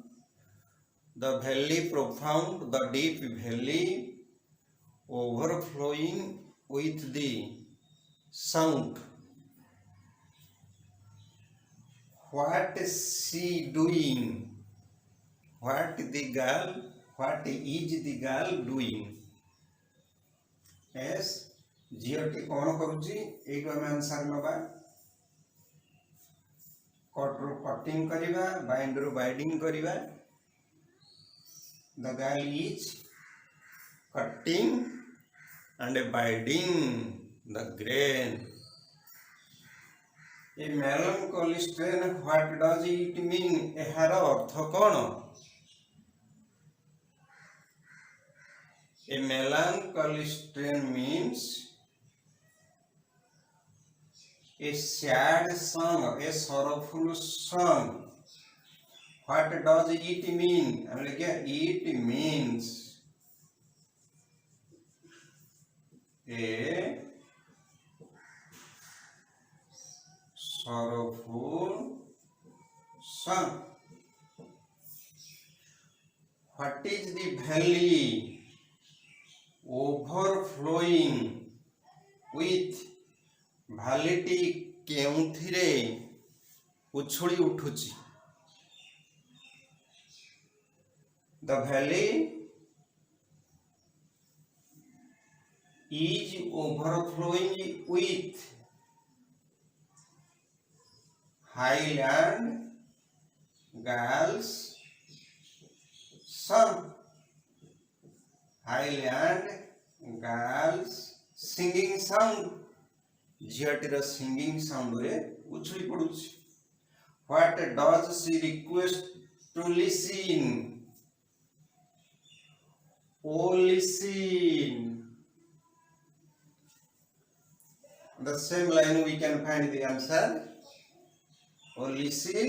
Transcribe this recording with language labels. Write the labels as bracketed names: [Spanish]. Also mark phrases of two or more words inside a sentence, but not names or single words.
[English] The valley profound, the deep valley overflowing with the sound. What is she doing? What is the girl doing? Yes, [Odia] ଝିଅଟି କ'ଣ କରୁଛି? ଏଇଠୁ ଆମେ ଆନ୍ସର ନେବା। କଟ୍ରୁ କଟିଂ କରିବା, ବାଇଣ୍ଡରୁ ବାଇଡିଂ କରିବା। [English] The girl is cutting and binding the grain. A melancholy strain, what does it mean? [Odia] ଏହାର ଅର୍ଥ କ'ଣ? [English] A melancholy strain means a sad song, a sorrowful song. What does it mean? It means a sorrowful song. What is the valley? Overflowing with [Odia] ଭାଲିଟି କେଉଁଥିରେ ଉଛୁଳି ଉଠୁଛି? [English] The valley is overflowing with Highland girls song. Highland girls singing sound. [Odia] ଝିଅଟିର [English] singing soundre [Odia] ଉଛୁଳି ପଡୁଛି। [English] What does she request to listen? Oh, listen. The same line we can find the answer. Oh, listen.